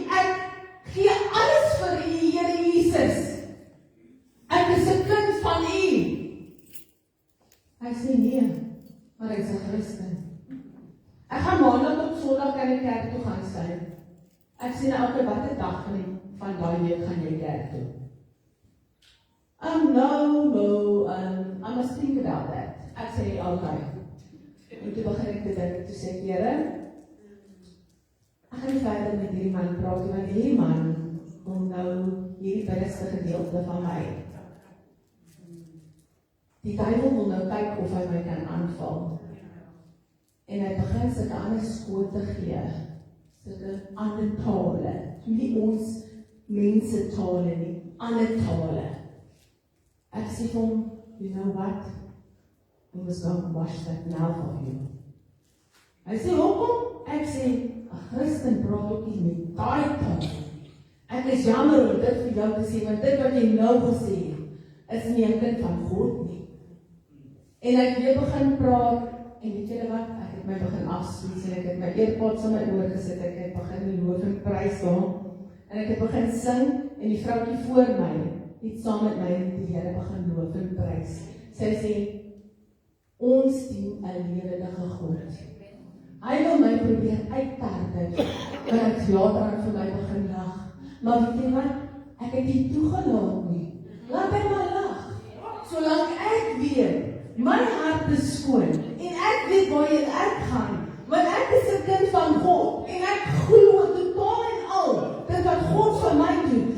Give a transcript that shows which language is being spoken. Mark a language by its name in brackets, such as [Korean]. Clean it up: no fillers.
[Afrikaans] Ek gee alles vir U, Here Jesus. Ek is 'n kind van U. Hy sê nee, maar hy is 'n Christen. Ek gaan maandag op Sondag in die kerk toe gaan sy. Ek sê nou elke watter dag van daai week gaan jy kerk toe. [English] No, I must think about that. [Afrikaans] Ek sê, okay. En toe begin ek te dink, toe sê ek, Here, ek gaan nie verder met hierdie man praat, want hierdie man wil nou hierdie binneste gedeelte van my. Die duiwel wil nou kyk of hy my kan aanval. En hy begin sulke ander skote gee, sulke ander tale, nie ons mense tale nie, ander tale. Ek sê vir hom, [English] you know what? We must go and wash that mouth of you. [Afrikaans] Hy sê, hoekom? Ek sê, 'n Christen praat ook nie met daai taal. Ek is jammer om dit vir jou te sê, want dit wat jy nou gesê is nie 'n kind van God nie. En ek weer begin praat, en weet julle wat, ek het my begin afspies, en ek het my earpods in my oor gesit, ek het begin loof en prys daar, en ek het begin sing, en die vroukie voor my, het saam met my, en die Here begin loof en prys. Sy sê, ons dien 'n lewendige God. Hy wil my probeer uittartel, maar ek later aan vir my begin lag. Maar weet jy wat, ek het nie toegelaat nie. Laat hy maar lag. Solank ek weet, my hart is skoon, en ek weet waarheen ek gaan, want ek is 'n kind van God, en ek glo totaal en al, dit wat God vir my doen.